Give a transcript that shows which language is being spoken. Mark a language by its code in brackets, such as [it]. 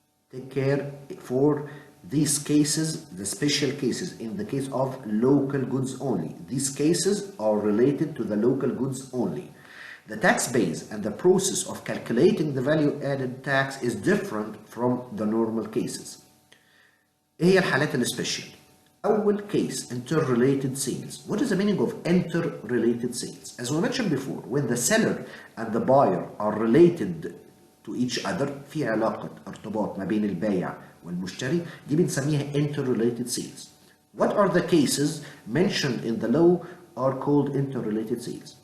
[en] Take care for these cases, the special cases, in the case of local goods only. These cases are related to the local goods only. The tax base and the process of calculating the value added tax is different from the normal cases. [ar] إيه هي الحالات السبيشال؟ أول case, interrelated sales. [en] What is the meaning of interrelated sales? As we mentioned before, when the seller and the buyer are related to each other, [ar] في علاقة ارتباط ما بين البائع والمشتري، دي بنسميها [en] interrelated sales. What are the cases mentioned in the law are called interrelated sales?